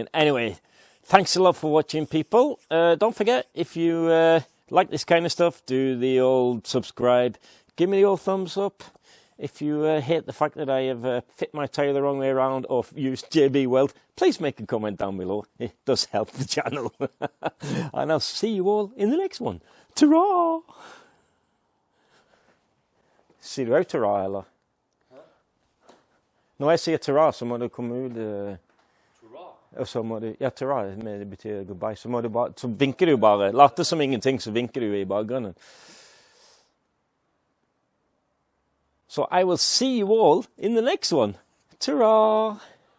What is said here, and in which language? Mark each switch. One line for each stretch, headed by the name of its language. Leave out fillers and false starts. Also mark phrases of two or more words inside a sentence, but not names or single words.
English: Anyway, thanks a lot for watching, people. Don't forget, if you like this kind of stuff, do the old subscribe. Give me the old thumbs up. If you hate the fact that I have fit my tyre the wrong way around or used JB Weld, please make a comment down below. It does help the channel. And I'll see you all in the next one.
Norwegian: Ta-ra! Ser du ut ta-ra, eller? Når jeg sier ta-ra, så må du komme ut... Og så må du... Ja, ta-ra, det betyr goodbye. Så må du bare... Så vinker du bare. Later som ingenting, så vinker du i bakgrunnen.
English: So I will see you all in the next one. Ta-ra!